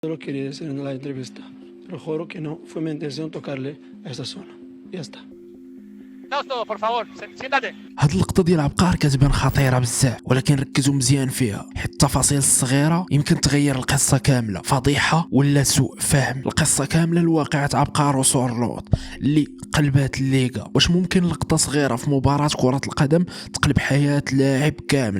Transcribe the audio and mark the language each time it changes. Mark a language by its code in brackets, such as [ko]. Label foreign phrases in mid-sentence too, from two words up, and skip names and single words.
[es] Solo quería decir en la entrevista, pero juro que no fue mi intención tocarle a esa zona. Ya está. No, todo, por favor, siéntate. [ar] هاد اللقطة ديال عبقار كتبان خطيرة بزاف، ولكن ركزوا مزيان فيها حيت التفاصيل الصغيرة يمكن تغير القصة كاملة. فضيحة ولا سوء فهم؟ القصة كاملة لواقعة عبقار وسورلوط اللي قلبات الليغا. واش ممكن لقطة صغيرة في مباراة كرة القدم تقلب حياة لاعب كاملة؟